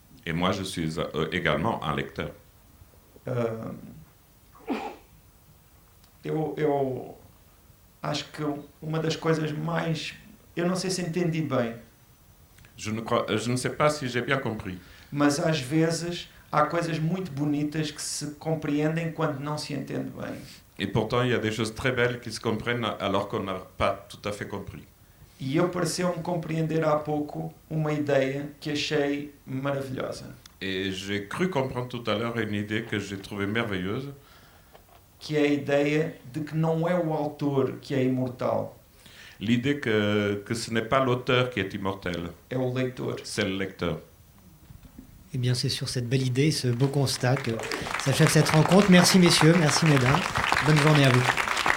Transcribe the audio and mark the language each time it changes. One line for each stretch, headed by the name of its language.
French: Et moi, je suis également un lecteur.
Portuguese: Eu acho que uma das coisas mais... Eu não sei se entendi bem.
French: Je ne sais pas si j'ai bien compris.
Portuguese: Mas às vezes há coisas muito bonitas que se compreendem quando não se entende bem.
French: Et pourtant, il y a des choses très belles qui se comprennent alors qu'on n'a pas tout à fait compris.
Portuguese: E eu pareceu-me compreender há pouco uma ideia que achei maravilhosa.
French: Et j'ai cru comprendre tout à l'heure une idée que j'ai trouvée merveilleuse.
Portuguese: Que é a ideia de que não é o autor que é imortal.
French: L'idée que ce n'est pas l'auteur qui est immortel.
Portuguese: É o leitor.
French: C'est le lecteur. Eh bien, c'est sur cette belle idée, ce beau constat que s'achève cette rencontre. Merci messieurs, merci mesdames. Bonne journée à vous.